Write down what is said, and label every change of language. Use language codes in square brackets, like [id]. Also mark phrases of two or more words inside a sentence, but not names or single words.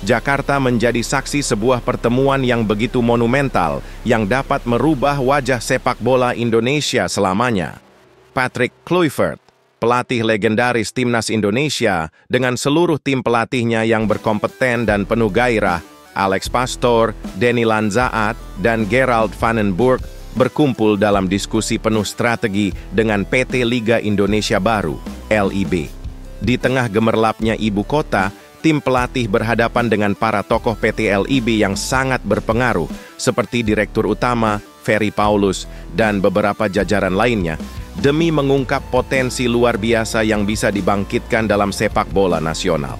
[id] Jakarta menjadi saksi sebuah pertemuan yang begitu monumental yang dapat merubah wajah sepak bola Indonesia selamanya. Patrick Kluivert, pelatih legendaris timnas Indonesia dengan seluruh tim pelatihnya yang berkompeten dan penuh gairah, Alex Pastoor, Denny Lanzaat, dan Gerald van den Burg berkumpul dalam diskusi penuh strategi dengan PT Liga Indonesia Baru, LIB. Di tengah gemerlapnya ibu kota, tim pelatih berhadapan dengan para tokoh PT LIB yang sangat berpengaruh, seperti Direktur Utama, Ferry Paulus, dan beberapa jajaran lainnya, demi mengungkap potensi luar biasa yang bisa dibangkitkan dalam sepak bola nasional.